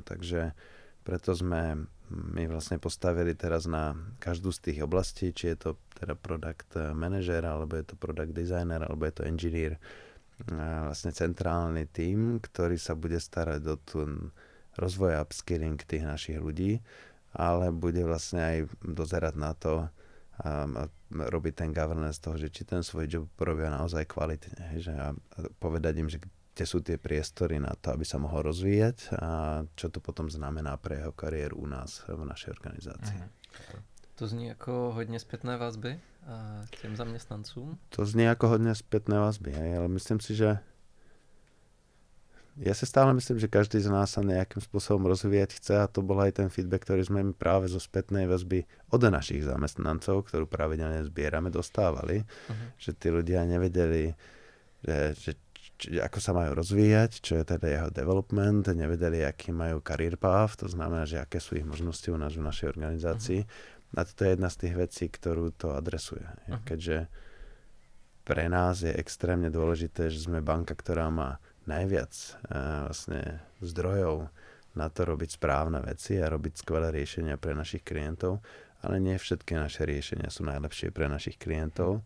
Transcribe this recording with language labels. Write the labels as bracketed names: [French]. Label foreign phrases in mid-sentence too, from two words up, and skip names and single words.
[Slovak] Takže preto sme my vlastne postavili teraz na každú z tých oblastí, či je to teda [English] product manager, [Slovak] alebo je to [English] product designer, [Slovak] alebo je to engineer, vlastne centrálny tím, ktorý sa bude starať o ten rozvoj a upskilling tých našich ľudí, ale bude vlastne aj dozerať na to a robiť ten governance toho, že či ten svoj job robia naozaj kvalitne. Že a povedať im, že kde sú tie priestory na to, aby sa mohol rozvíjať a čo to potom znamená pre jeho kariéru u nás v našej organizácii. [Czech] To zní jako hodně zpětné vazby k těm zaměstnancům? To zní jako hodně zpětné vazby, [Slovak] ale myslím si, že ja si stále myslím, že každý z nás sa nejakým spôsobom rozvíjať chce a to bol aj ten feedback, ktorý sme mi práve zo spätnej väzby od našich zamestnancov, ktorú pravidelne zbierame, dostávali, že tí ľudia nevedeli, že ako sa majú rozvíjať, čo je teda jeho development, nevedeli, aký majú [English] career path, [Slovak] to znamená, že aké sú ich možnosti u nás v našej organizácii. A toto je jedna z tých vecí, ktorú to adresuje. Keďže pre nás je extrémne dôležité, že sme banka, ktorá má najviac vlastne zdrojov na to robiť správne veci a robiť skvelé riešenia pre našich klientov, ale nie všetky naše riešenia sú najlepšie pre našich klientov.